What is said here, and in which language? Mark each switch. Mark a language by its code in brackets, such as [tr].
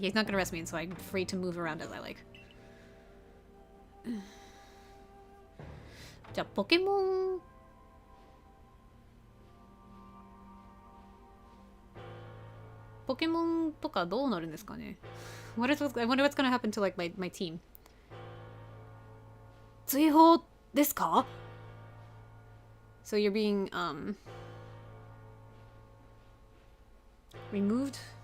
[en] He's not going to arrest me, and so I'm free to move around as I like. [ja] じゃあポケモンとかどうなるんですかね。 [en] I wonder what's gonna happen to like my team. [ja] 追放ですか？ [en] So you're being removed?